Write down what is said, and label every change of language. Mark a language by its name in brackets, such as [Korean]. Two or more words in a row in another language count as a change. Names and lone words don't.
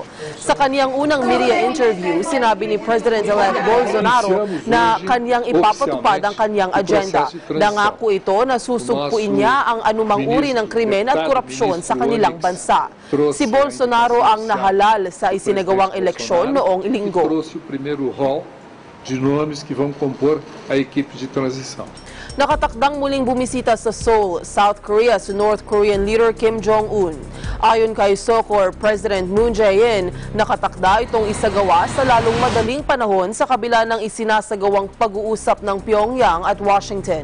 [Filipino] Sa kaniyang unang media interview, sinabi ni President-elect Bolsonaro na kaniyang ipapatupad ang kaniyang agenda. Nangako ito na susugpuin niya ang anumang uri ng krimen at korupsyon sa kanilang bansa. Si Bolsonaro ang nahalal sa isinagawang eleksyon noong linggo. [Portuguese] De nomes que vão compor a equipe de transição. [Filipino] Nakatakdang muling bumisita sa Seoul, South Korea si [English] North Korean leader [Filipino] Kim Jong-un. Ayon kay SOCOR President Moon Jae-in, nakatakda itong isagawa sa lalong madaling panahon sa kabila ng isinasagawang pag-uusap ng Pyongyang at Washington.